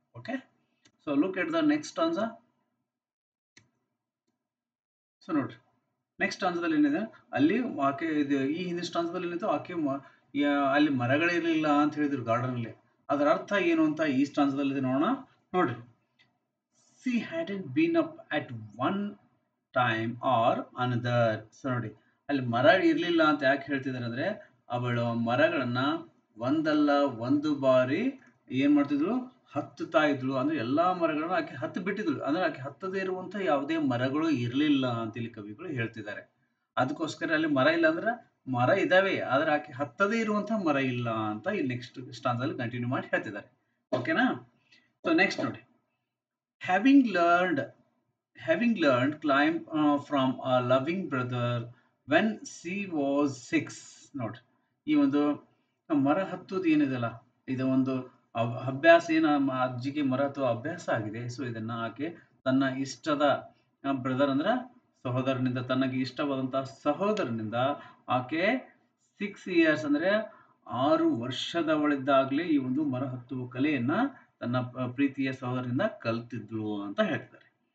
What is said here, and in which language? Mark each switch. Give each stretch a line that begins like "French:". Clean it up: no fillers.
English: Okay, so look at the next stanza.
Kannada: So ನೋಡ್ರಿ, next ಸ್ಟಾನ್ಸದಲ್ಲಿ ಏನಿದೆ, ಅಲ್ಲಿ ಆಕೆ ಇದು ಈ ಹಿಂದಿನ ಸ್ಟಾನ್ಸದಲ್ಲಿ ಏನಿತ್ತು, ಆಕೆ ಅಲ್ಲಿ ಮರಗಳಿರಲಿಲ್ಲ ಅಂತ ಹೇಳಿದ್ರು ಗಾರ್ಡನಲ್ಲಿ. ಅದರ ಅರ್ಥ ಏನು ಅಂತ ಈ ಸ್ಟಾನ್ಸದಲ್ಲಿ ನೋಡೋಣ. ನೋಡ್ರಿ,
English: she hadn't been up at one time or another.
Kannada: So ನೋಡಿ, ಅಲ್ಲಿ ಮರ ಇರಲಿಲ್ಲ ಅಂತ ಯಾಕೆ ಹೇಳ್ತಿದ್ದಾರೆ ಅಂದ್ರೆ, ಅವಳು ಮರಗಳನ್ನ ಒಂದಲ್ಲ ಒಂದು ಬಾರಿ ಏನ್ ಮಾಡ್ತಿದ್ರು, ಹತ್ತುತ್ತಾ ಇದ್ಳು. ಅಂದ್ರೆ ಎಲ್ಲಾ ಮರಗಳನ್ನ ಆಕೆ ಹತ್ತು ಬಿಟ್ಟಿದ್ಳು. ಅಂದ್ರೆ ಆಕೆ ಹತ್ತದೇ ಇರುವಂತ ಯಾವುದೇ ಮರಗಳು ಇರಲಿಲ್ಲ ಅಂತ ಇಲ್ಲಿ ಕವಿಗಳು ಹೇಳ್ತಿದ್ದಾರೆ. ಅದಕ್ಕೋಸ್ಕರ ಅಲ್ಲಿ ಮರ ಇಲ್ಲ ಅಂದ್ರೆ, ಮರ ಇದಾವೆ ಆದ್ರೆ ಆಕೆ ಹತ್ತದೇ ಇರುವಂತಹ ಮರ ಇಲ್ಲ ಅಂತ ಇಲ್ಲಿ ನೆಕ್ಸ್ಟ್ ಸ್ಟಾನ್ಸಲ್ಲಿ ಕಂಟಿನ್ಯೂ ಮಾಡಿ ಹೇಳ್ತಿದ್ದಾರೆ. ಓಕೆನಾ?
English: so next
Kannada: ನೋಡಿ,
English: having learned having learned climb from a loving brother when she was 6.
Kannada: ನೋಡ್ರಿ, ಈ ಒಂದು ಮರ ಹತ್ತುವುದು ಏನಿದೆಲ್ಲ, ಇದು ಒಂದು ಅಭ್ಯಾಸ ಏನು, ಅಜ್ಜಿಗೆ ಮರ ಹತ್ತುವ ಅಭ್ಯಾಸ ಆಗಿದೆ. ಸೊ ಇದನ್ನ ಆಕೆ ತನ್ನ ಇಷ್ಟದ ಬ್ರದರ್ ಅಂದ್ರೆ ಸಹೋದರನಿಂದ, ತನಗೆ ಇಷ್ಟವಾದಂತಹ ಸಹೋದರನಿಂದ ಆಕೆ 6 ಇಯರ್ಸ್ ಅಂದ್ರೆ 6 ವರ್ಷದವಳಿದ್ದಾಗಲೇ ಈ ಒಂದು ಮರ ಹತ್ತುವ ಕಲೆಯನ್ನ ತನ್ನ ಪ್ರೀತಿಯ ಸಹೋದರನಿಂದ ಕಲ್ತಿದ್ಳು ಅಂತ ಹೇಳ್ತಾರೆ.